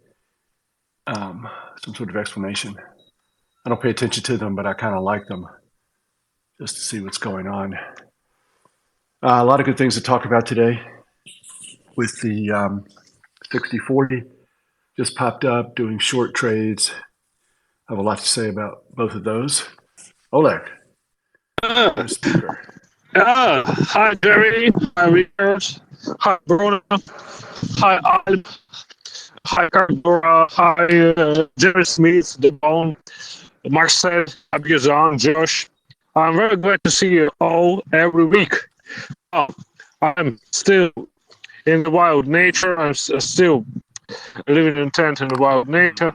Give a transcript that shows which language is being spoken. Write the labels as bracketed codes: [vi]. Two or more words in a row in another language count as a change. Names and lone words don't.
[en] Some sort of explanation. I don't pay attention to them, but I kind of like them just to see what's going on. A lot of good things to talk about today with the 60/40. Just popped up doing short trades. I have a lot to say about both of those. Oleg, Uh, you're a speaker. Hi Jerry, hi Richard, hi Bruno, hi Alp, hi Cardora, hi Jerry Smith, The Bone, Marcel, Abizan, Josh. I'm very glad to see you all every week. Oh, I'm still in the wild nature. I'm still living in tent in the wild nature.